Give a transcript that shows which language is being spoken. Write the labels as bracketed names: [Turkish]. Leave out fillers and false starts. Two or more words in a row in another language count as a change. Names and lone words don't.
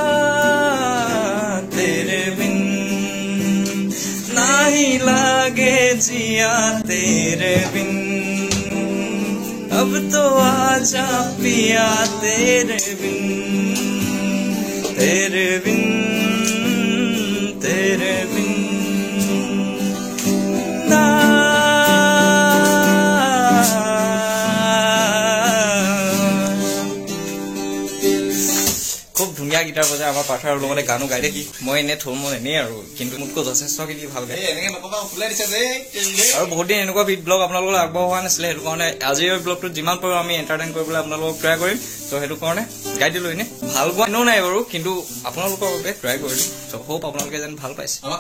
[Hindi] तेरे बिन नहीं लागे जिया तेरे बिन अब तो आजा पिया तेरे बिन तेरे बिन तेरे बिन [Assamese] খুব ধুনীয়া গীটাৰ বজাই আমাৰ পাঠাৰৰ লগতে গানো গাই দেখি মই এনে থম এনেই আৰু কিন্তু মোতকৈ যথেষ্টখিনি ভাল গায় আৰু বহুত দিন এনেকুৱা ব্লগ আপোনালোকৰ আগবঢ়োৱা নাছিলে সেইটো কাৰণে আজিৰ ব্লগটোত যিমান পাৰোঁ আমি এণ্টাৰটেইন কৰিবলৈ আপোনালোকক ট্ৰাই কৰিম ত' সেইটো কাৰণে গাই দিলোঁ এনেই ভাল পোৱা এনেও নাই বাৰু কিন্তু আপোনালোকৰ বাবে ট্ৰাই কৰিলোঁ ত' হোপ আপোনালোকে যেন ভাল পাইছে